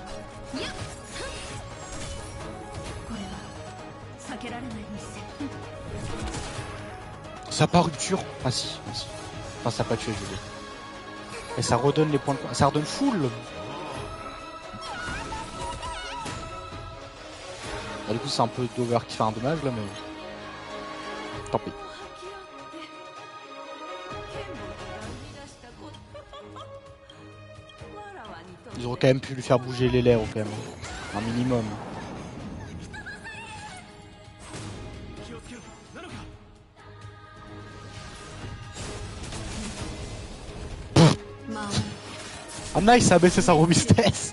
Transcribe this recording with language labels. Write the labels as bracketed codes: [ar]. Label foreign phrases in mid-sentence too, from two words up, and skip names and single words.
[fr] Ça pas rupture? Ah si, ah si. Enfin ça a pas tué, je veux dire. Et ça redonne les points de... Ça redonne full. Ah, du coup c'est un peu d'over qui fait un dommage là mais... Tant pis. [ja] 剣幕が生み出したことわらわにとって [fr] Ils auraient quand même pu lui faire bouger les lèvres quand même. Un minimum. Ah nice, ça a baissé sa robustesse.